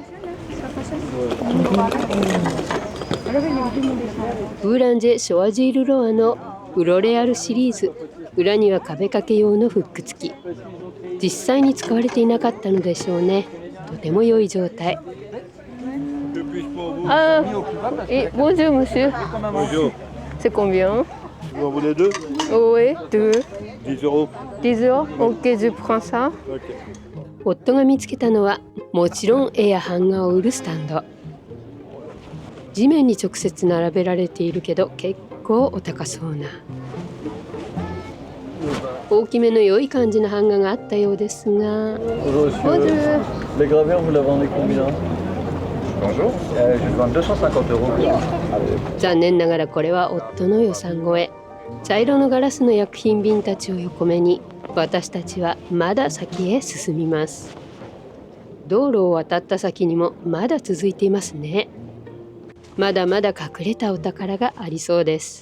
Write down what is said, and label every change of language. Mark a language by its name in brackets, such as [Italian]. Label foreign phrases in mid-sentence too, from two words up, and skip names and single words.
[Japanese] ブーランジェ・ショワジール・ロアのフロレアルシリーズ、裏には壁掛け用のフック付き。実際に使われていなかったのでしょうね。とても良い状態。あー、 [French] bonjour monsieur. Bonjour. C'est combien? Vous en voulez deux? Oui, deux. 10 euros. 10 euros? Ok, je prends ça. Ok. [Japanese] 夫が見つけたのはもちろん絵や版画を売るスタンド。地面に直接並べられているけど結構お高そうな。大きめの良い感じの版画があったようですが。 [French] Bonjour. Les gravures, vous les vendez combien? Bonjour. Je vais vendre 250 euros. [Japanese] 残念ながらこれは夫の予算超え。茶色のガラスの薬品瓶たちを横目に私たちはまだ先へ進みます。道路を渡った先にもまだ続いていますね。まだまだ隠れたお宝がありそうです。